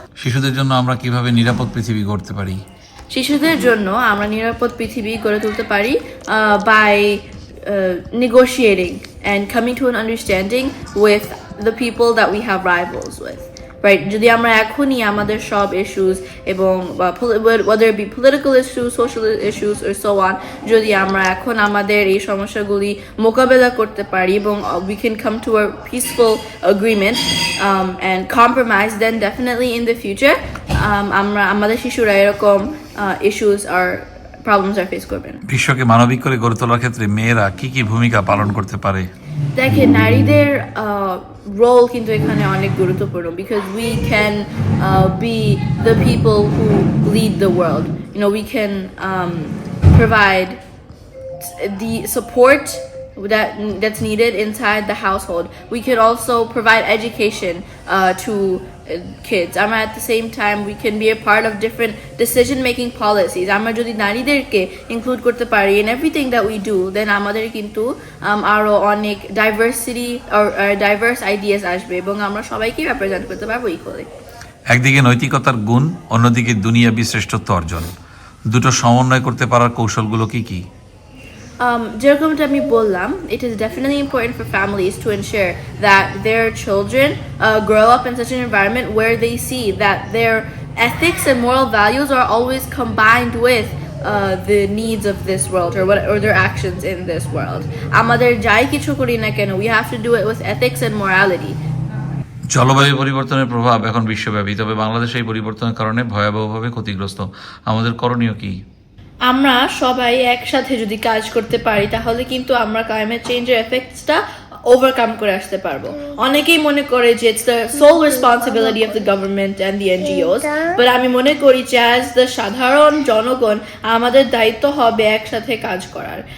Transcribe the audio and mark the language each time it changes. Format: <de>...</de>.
<bn>শিশুদের জন্য আমরা কিভাবে নিরাপদ পৃথিবী গড়তে পারি? শিশুদের জন্য আমরা নিরাপদ পৃথিবী গড়ে তুলতে পারি</bn> <en>by negotiating and coming to an understanding with the people that we have rivals with. Right,</en> <bn>যদি আমরা এখনই আমাদের সব ইস্যুস এবং</bn> <en>whether it be political issues, social issues or so on,</en> <bn>যদি আমরা এখন আমাদের এই সমস্যাগুলি মোকাবেলা করতে পারি এবং</bn> <en>we can come to a peaceful agreement and compromise, then definitely in the future</en> <bn>আমাদের শিশুরা এরকম</bn> <en>issues or problems are face</en> <bn>করবেন। বিশ্বকে মানবিক করে গড়ে তোলার ক্ষেত্রে মেয়েরা কি কি ভূমিকা পালন করতে পারে? দেখেন, নারীদের রোল কিন্তু এখানে অনেক গুরুত্বপূর্ণ</bn> <en>because we can be the people who lead the world. We can provide the support that's needed inside the household. We can also provide education to kids. At the same time, we can be a part of different decision-making policies.</en> <bn>আমরা যদি নারীদেরকে include করতে পারি</bn> <en>in everything that we do, then</en> <bn>আমাদের কিন্তু আরো অনেক</bn> <en>diversity or diverse ideas</en> <bn>আসবে এবং আমরা সবাইকে represent করতে পারবো equally. একদিকে নৈতিকতার গুণ, অন্যদিকে দুনিয়াবি শ্রেষ্ঠত্ব অর্জন, দুটো সমন্বয় করতে পারার কৌশলগুলো কি কি? যেরকমটা আমি বললাম,</bn> <en>it is definitely important for families to ensure that their children grow up in such an environment where they see that their ethics and moral values are always combined with the needs of this world or their actions in this world.</en> <bn>আমাদের যাই কিছু করি না কেন,</bn> <en>we have to do it with ethics and morality.</en> <bn>জলবায়ু পরিবর্তনের প্রভাব এখন বিশ্বব্যাপী, তবে বাংলাদেশ এই পরিবর্তনের কারণে ভয়াবহভাবে ক্ষতিগ্রস্ত। আমাদের করণীয় কি? আমরা সবাই একসাথে যদি কাজ করতে পারি তাহলে কিন্তু আমরা ক্লাইমেট চেঞ্জের এফেক্টসটা ওভারকাম করে আসতে পারবো। অনেকেই মনে করে যে</bn> <en>it's the sole responsibility of the government and the NGOs, but</en> <bn>আমি মনে করি যে</bn> <en>as the</en> <bn>সাধারণ জনগণ আমাদের দায়িত্ব হবে একসাথে কাজ করার।</bn>